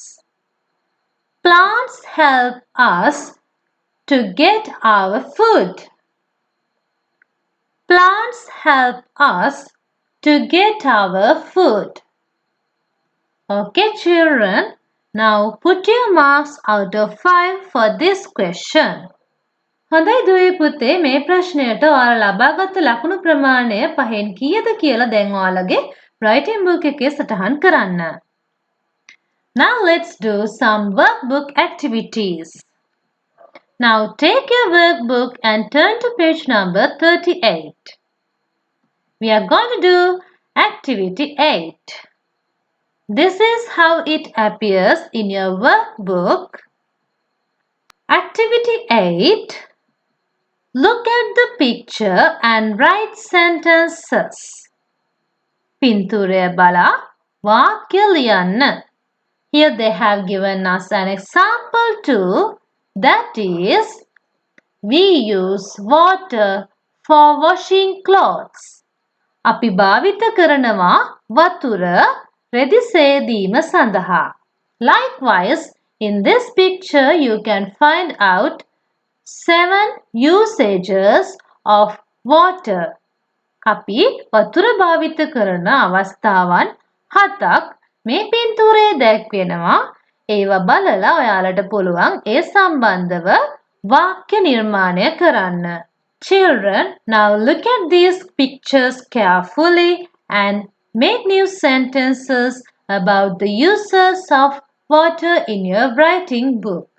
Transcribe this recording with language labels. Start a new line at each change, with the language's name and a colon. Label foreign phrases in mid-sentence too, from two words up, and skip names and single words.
English: Plants help us to get our food. Plants help us to get our food. Okay, children. Now put your marks out of 5 for this question.
Sinhala: හොඳයි දුවේ පුතේ මේ ප්‍රශ්නයට ඔයාලා ලබාගත් ලකුණු ප්‍රමාණය පහෙන් කීයද කියලා දැන් ඔයාලගේ
English: writing book
Sinhala: එකේ සටහන් කරන්න.
English: Now let's do some workbook activities. Now take your workbook and turn to page number 38. We are going to do activity 8. This is how it appears in your workbook. Activity 8. Look at the picture and write sentences.
Sinhala: පින්තූරය බලා වාක්‍ය ලියන්න.
English: Here they have given us an example too. That is, we use water for washing clothes.
Sinhala: අපි භාවිත කරනවා වතුර රෙදි සේදීම සඳහා.
English: Likewise, in this picture you can find out 7 usages of water.
Sinhala: අපි වතුර භාවිත කරන අවස්ථාවන් 7ක් මේ පින්තූරයේ දැක්වෙනවා. ඒවා බලලා ඔයාලට පුළුවන් ඒ සම්බන්ධව වාක්‍ය නිර්මාණය කරන්න.
English: Children, now look at these pictures carefully and make new sentences about the uses of water in your writing book.